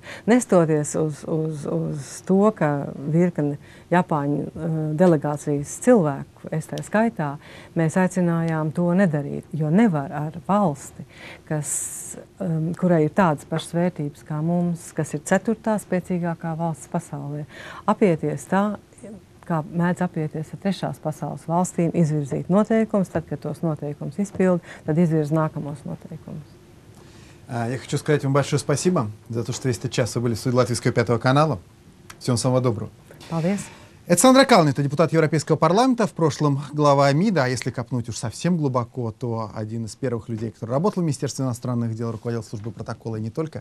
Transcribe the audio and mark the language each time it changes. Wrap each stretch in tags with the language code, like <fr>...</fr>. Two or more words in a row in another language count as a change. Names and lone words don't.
<lv>Nestoties uz to, ka virkne Japāņu delegācijas cilvēku, es tā skaitā, mēs aicinājām to nedarīt, jo nevar ar valsti, kurai ir tādas pašas vērtības kā mums, kas ir 4. spēcīgākā valsts pasaulē, apieties tā, kā mēdz apieties ar trešās pasaules valstīm, izvirzīt noteikumus, tad, kad tos noteikumus изпилд, tad изvirз nākamos noteikumus.</lv> <ru>Я хочу сказать вам большое спасибо за то, что весь этот час вы были в студии Латвийского 5 канала. Всего самого доброго.</ru> <lv>Paldies.</lv> <ru>Это Сандра Кални, это депутат Европейского парламента, в прошлом глава МИДа, а если копнуть уж совсем глубоко, то один из первых людей, который работал в Министерстве иностранных дел, руководил службой протокола и не только.</ru>